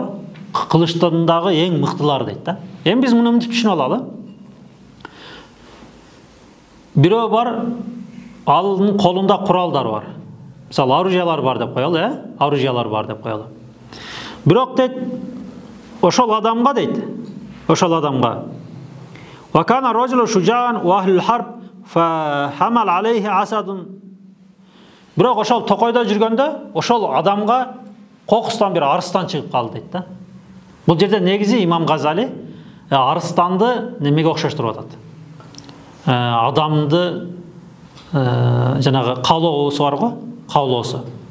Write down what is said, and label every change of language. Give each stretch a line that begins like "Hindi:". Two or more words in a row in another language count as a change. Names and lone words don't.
Kyrgyz: Кылычтардагы эң мыктылары дейт да. Эми биз муну мынтип түшүнө алалы. Бирөө бар, анын колунда куралдар бар. Мисалы, оружиялар бар деп коелу, оружиялар бар деп коелу. Бирок дейт, ошол адамга дейт, ошол адамга
Arabic: وكان رجل شجاع وأهل الحرب فحمل عليه أسد
Kyrgyz: Бирок ошол токойдо жүргөндө ошол адамга кокустан бир арыстан чыгып калды дейт да. Бул жерде негизи имам Газали арыстанды немеге окшоштуруп атат. Адамды жанагы каулоосу бар го, каулоосу.